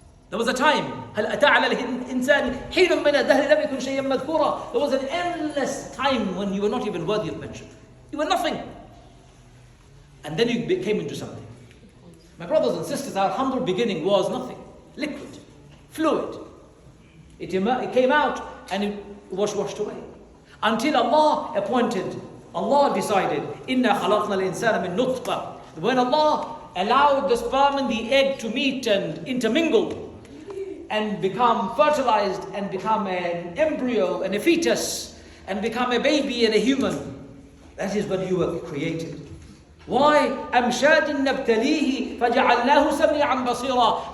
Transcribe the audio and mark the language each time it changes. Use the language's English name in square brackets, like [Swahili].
[English] There was a time, [Arabic] هل أتى على الإنسان حين من الدهر لم يكن شيئا مذكورا. [English] There was an endless time when you were not even worthy of mention. You were nothing. And then you came into something. My brothers and sisters, our humble beginning was nothing. Liquid, fluid. It came out and it was washed away. Until Allah decided, [Arabic] إِنَّا خَلَقْنَا الْإِنسَانَ مِن نُطْفَةٍ. [English] When Allah allowed the sperm and the egg to meet and intermingle and become fertilized and become an embryo and a fetus and become a baby and a human, that is when you were created. Why? [Arabic] أَمْشَاجٍ نَبْتَلِيهِ فَجَعَلْنَاهُ سَمِيعًا بَصِيرًا.